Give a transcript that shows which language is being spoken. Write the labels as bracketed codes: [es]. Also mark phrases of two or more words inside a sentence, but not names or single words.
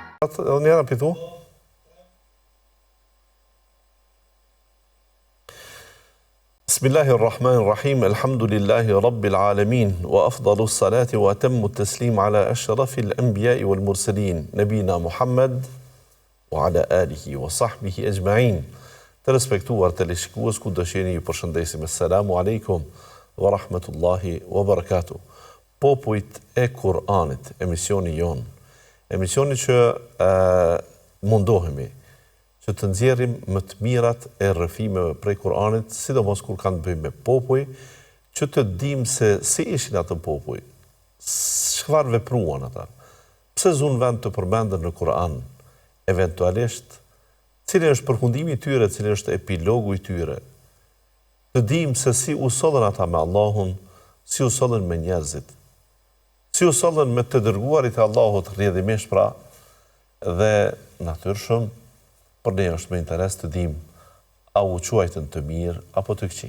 [sq] atë edhe njëra pitu? [ar] بسم الله الرحمن الرحيم، الحمد لله رب العالمين، وأفضل الصلاة وأتم التسليم على أشرف الأنبياء والمرسلين، نبينا محمد وعلى آله وصحبه أجمعين. [sq] Të respektuar të leshikues, ku dësheni ju përshëndesim. [ar] السلام عليكم ورحمة الله وبركاته. [sq] Popujt e Kur'anit, emisioni jon. Emisioni që mundohemi që të nxjerrim më të mirat e rrëfimeve prej Kur'anit, sidomos kur kanë të bëjmë me popuj, që të dim se si ishin atë popuj, çfarë vepruan ata, pse zun vend të përmendën në Kur'an, eventualisht, cili është përfundimi i tyre, cili është epilogu i tyre, të dim se si u sollën ata me Allahun, si u sollën me njerëzit, si u sollën me të dërguarit e Allahut rrjedhimisht pra, dhe natyrshëm, për ne është me interes të dim a u quajtën të mirë apo të këqij.